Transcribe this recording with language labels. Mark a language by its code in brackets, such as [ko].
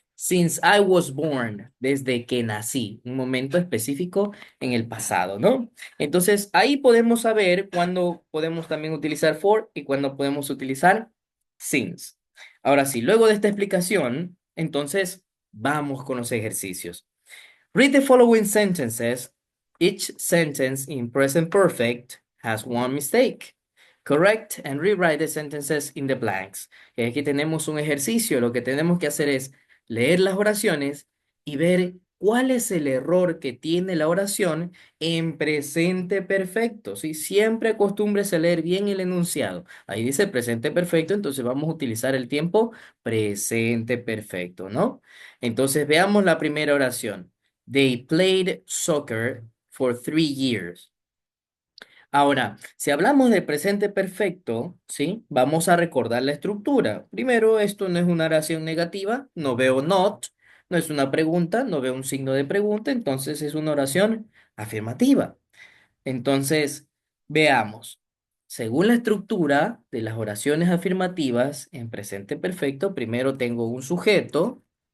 [en] Since I was born, [es] desde que nací, un momento específico en el pasado, ¿no? Entonces, ahí podemos saber cuándo podemos también utilizar for y cuándo podemos utilizar since. Ahora sí, luego de esta explicación, entonces vamos con los ejercicios. [en] Read the following sentences. Each sentence in present perfect has one mistake. Correct and rewrite the sentences in the blanks. [es] Y aquí tenemos un ejercicio. Lo que tenemos que hacer es leer las oraciones y ver cuál es el error que tiene la oración en presente perfecto. ¿Sí? Siempre acostúmbrese a leer bien el enunciado. Ahí dice presente perfecto, entonces vamos a utilizar el tiempo presente perfecto, ¿no? Entonces veamos la primera oración. [en] They played soccer for 3 years. [es] Ahora, si hablamos del presente perfecto, ¿sí? Vamos a recordar la estructura. Primero, esto no es una oración negativa, no veo not, no es una pregunta, no veo un signo de pregunta, entonces es una oración afirmativa. Entonces, veamos. Según la estructura de las oraciones afirmativas en presente perfecto, primero tengo un sujeto.